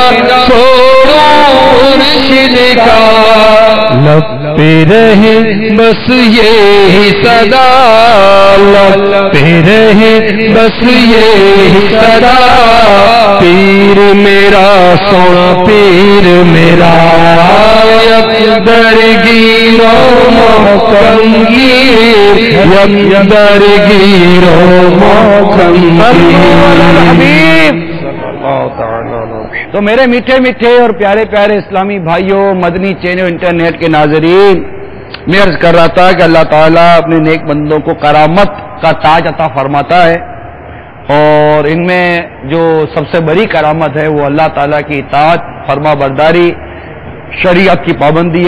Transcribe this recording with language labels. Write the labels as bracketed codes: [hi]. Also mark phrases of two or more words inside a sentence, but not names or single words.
[ur] چھوڑوں مرشد کا، لب پہ رہے بس یہی صدا، لب پہ رہے بس یہی صدا، پیر میرا سونا پیر میرا، [fa] یک در گیرو محکم گیر، یک در گیرو محکم گیر۔ [ur] تو میرے میٹھے میٹھے اور پیارے پیارے اسلامی بھائیوں، مدنی چینل انٹرنیٹ کے ناظرین، میں عرض کر رہا تھا کہ اللہ تعالیٰ اپنے نیک بندوں کو کرامت کا تاج عطا فرماتا ہے، اور ان میں جو سب سے بڑی کرامت ہے وہ اللہ تعالیٰ کی اطاعت، فرما برداری، شریعت کی پابندی ہے۔